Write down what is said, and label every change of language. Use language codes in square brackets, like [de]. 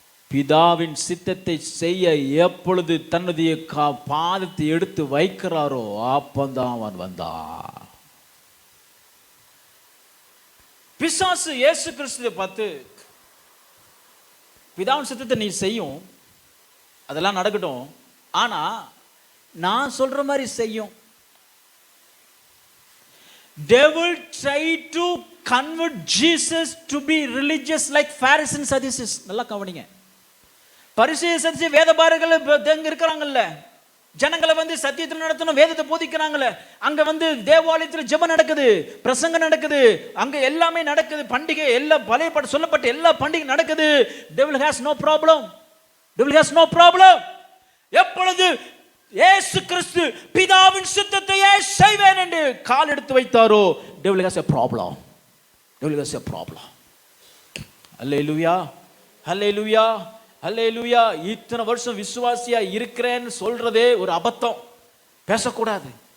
[ta] பிதாவின் சித்தத்தை செய்ய எப்பொழுது தன்னுடைய பாதத்தை எடுத்து வைக்கிறாரோ அப்பந்தான் அவன் வந்தான். பிசாசு இயேசு கிறிஸ்துவை பார்த்து, பிதாவின் சித்தத்தை நீ செய்யும், அதெல்லாம் நடக்கட்டும், ஆனா நான் சொல்ற மாதிரி செய்யும். [en] Devil tried to convert Jesus to be religious like Pharisees and Sadducees. [ta] நல்லா கவனிங்க. பரிசேயர் சதுசேயர் வேதபாரகர்கள் இருக்கிறாங்கல்ல, ஜனங்களை வந்து சத்தியத்தில் நடத்தணும், வேதத்தை போதிக்கிறாங்களே, அங்க வந்து தேவாலயத்தில் ஜெபம் நடக்குது, பிரசங்கம் நடக்குது, அங்க எல்லாமே நடக்குது, பண்டிகை எல்லாம் பழைய பாட்டு சொல்லப்பட்ட எல்லா பண்டிகை நடக்குது. [en] devil has no problem, devil has no problem. [ta] எப்பொழுது இயேசு கிறிஸ்து பிதாவின் சித்தத்தையே செய்வேன் என்று கால் எடுத்து வைத்தாரோ, [en] devil has a problem, devil has a problem. [ta] அல்லேலூயா, அல்லேலூயா, அல்லேலூயா. இத்தனை வருஷம் விசுவாசியா இருக்கிறேன்னு சொல்றதே ஒரு அபத்தம், பேசக்கூடாது.